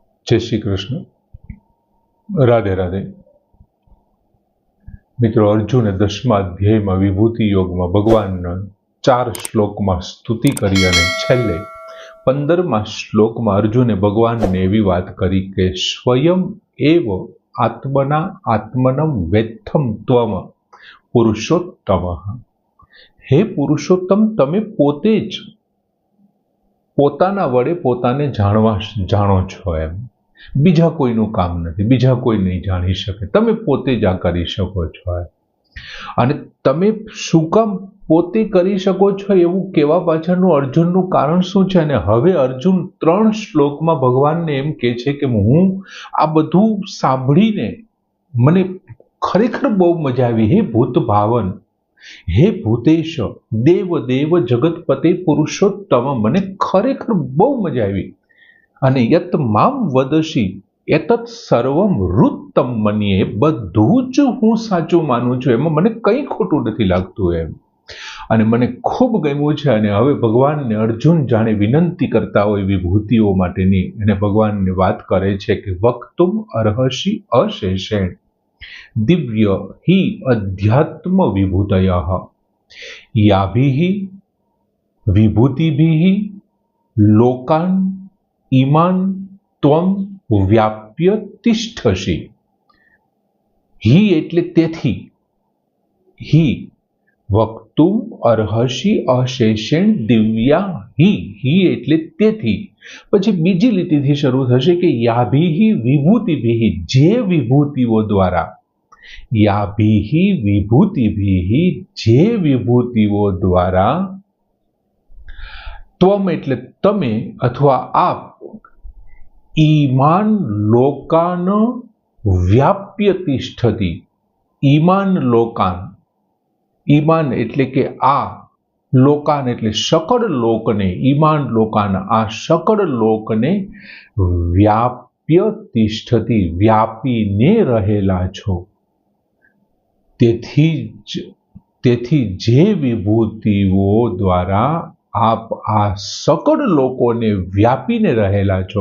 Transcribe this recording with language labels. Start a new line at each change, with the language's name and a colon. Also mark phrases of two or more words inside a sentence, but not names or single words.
Gujarati: જય શ્રી કૃષ્ણ, રાધે રાધે। મિત્રો, અર્જુને 10મા અધ્યાયમાં વિભૂતિ યોગમાં ભગવાનના 4 શ્લોકમાં સ્તુતિ કરી અને છેલ્લે 15મા શ્લોકમાં અર્જુને ભગવાનને એવી વાત કરી કે
Sanskrit: स्वयं एव आत्मना आत्मनं वेत्थं त्वम पुरुषोत्तमः।
Gujarati: હે પુરુષોત્તમ, તમે પોતે જ પોતાના વડે પોતાને જાણો છો। એમ બીજા કોઈનું કામ નથી, બીજા કોઈ નહીં જાણી શકે, તમે પોતે જ આ કરી શકો છો। અને તમે શું કામ પોતે કરી શકો છો એવું કહેવા પાછળનું અર્જુનનું કારણ શું છે? અને હવે અર્જુન 3 શ્લોકમાં ભગવાનને એમ કહે છે કે હું આ બધું સાંભળીને મને ખરેખર બહુ મજા આવી।
Sanskrit: हे भूत भावन, हे भूतेश, देव देव जगतपते पुरुषोत्तम,
Gujarati: મને ખરેખર બહુ મજા આવી। अने
Sanskrit: यत् माम वदसि एतत् सर्वम ऋत्तम मन्ये,
Gujarati: બધું જ હું સાચું માનું છું, એમાં મને કંઈ ખોટું નથી લાગતું એમ। અને મને ખૂબ ગમ્યું છે। અને હવે ભગવાનને અર્જુન જાણે વિનંતી કરતા હોય વિભૂતિઓ માટેની, અને ભગવાનને વાત કરે છે કે
Sanskrit: वक्तुम अर्हसि अशेषेण दिव्य हि अध्यात्म विभूतयः याभिः विभूतिभिः लोकान् इमान् त्वं व्याप्य तिष्ठसि। हि
Gujarati: એટલે તેથી,
Sanskrit: हि वक्तुम अर्हसि अशेषेण दिव्या हि
Gujarati: એટલે તેથી। પછી બીજી લીટીથી શરૂ થશે કે
Sanskrit: याभिहि विभूतिभिहि,
Gujarati: જે વિભૂતિઓ દ્વારા,
Sanskrit: याभिहि विभूतिभिहि,
Gujarati: જે વિભૂતિઓ દ્વારા, ત્વમ એટલે તમે અથવા આપ,
Sanskrit: इमान् लोकान् व्याप्य तिष्ठति, इमान् लोकान्,
Gujarati: ઈમાન એટલે કે આ, લોકાન એટલે સકલ લોકને,
Sanskrit: ईमान लोकान
Gujarati: આ સકલ લોકને
Sanskrit: व्याप्य तिष्ठति,
Gujarati: વ્યાપીને રહેલા છો। તેથી જે વિભૂતિઓ દ્વારા આપ આ સકલ લોકોને વ્યાપીને રહેલા છો।